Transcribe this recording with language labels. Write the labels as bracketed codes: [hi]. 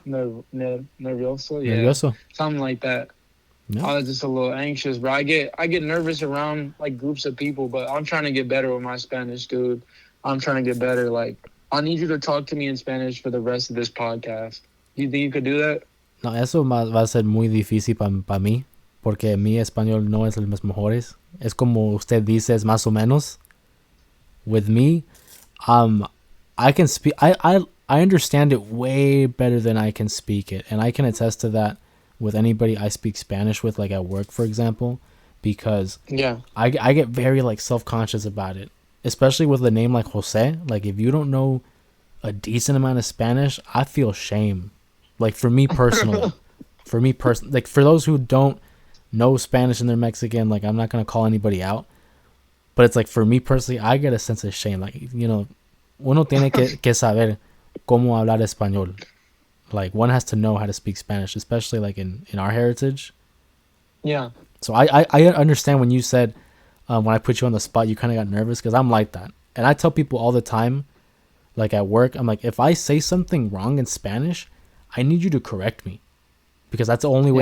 [es] Nervioso? Yeah. nervioso. [en] Something like that. Yeah. I was just a little anxious, bro. I get nervous around like groups of people, but I'm trying to get better with my Spanish, dude. I'm trying to get better. Like, I need you to talk to me in Spanish for the rest of this podcast. You think you could do that? [es] No, eso va a ser muy difícil para mí, porque mi español no es el más mejores. Es como usted dice, es más o menos. [en] With me, I can speak. I understand it way better than I can speak it, and I can attest to that with anybody I speak Spanish with, like at work, for example, because Yeah. I get very like self-conscious about it, especially with a name like Jose. Like, if you don't know a decent amount of Spanish, I feel shame. Like, for me personally, like for those who don't know Spanish and they're Mexican, like, I'm not gonna call anybody out, but it's like, for me personally, I get a sense of shame. [es] Like, uno tiene que saber cómo hablar español. [en] Like, one has to know how to speak Spanish, especially like in our heritage. Yeah. So I understand when you said, when I put you on the spot, you kind of got nervous, because I'm like that. And I tell people all the time, like at work, I'm like, if I say something wrong in Spanish, I need you to correct me, because that's the only way